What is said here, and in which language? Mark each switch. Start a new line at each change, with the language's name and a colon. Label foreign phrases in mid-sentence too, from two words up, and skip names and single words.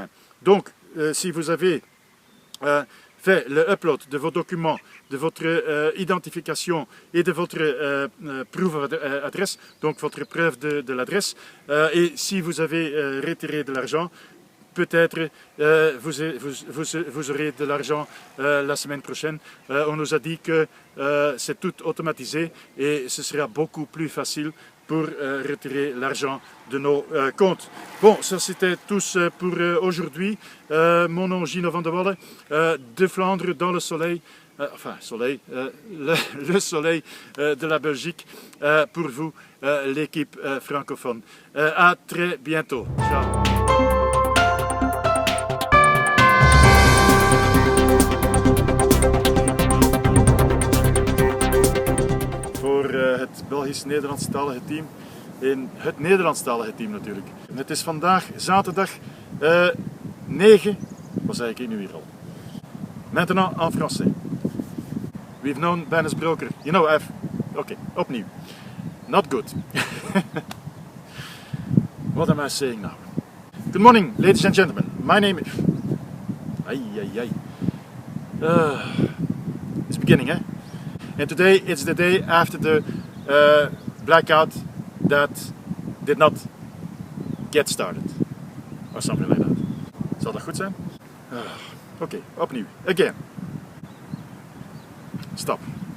French: Donc, si vous avez fait le upload de vos documents, de votre identification et de votre proof d'adresse, donc votre preuve de l'adresse, et si vous avez retiré de l'argent, peut-être vous aurez de l'argent la semaine prochaine. On nous a dit que c'est tout automatisé et ce sera beaucoup plus facile pour retirer l'argent de nos comptes. Bon, ça c'était tout pour aujourd'hui. Mon nom est Gino van der Wallen, de Flandre dans le soleil. Le soleil de la Belgique pour vous, l'équipe francophone. À très bientôt. Ciao.
Dutch: Het Belgisch-Nederlandstalige team in het Nederlandstalige team natuurlijk. Het is vandaag zaterdag 9, wat zei ik nu hier al?
French: Maintenant en français.
English: We've known Bennis Broker. You know,
Dutch: Oké, opnieuw.
English: Not good. What am I saying now? Good morning, ladies and gentlemen. My name is... It's beginning, eh? And today it's the day after the blackout that did not get started. Or something like that.
Dutch: Zal dat goed zijn? Oké, opnieuw.
English: Again. Stop.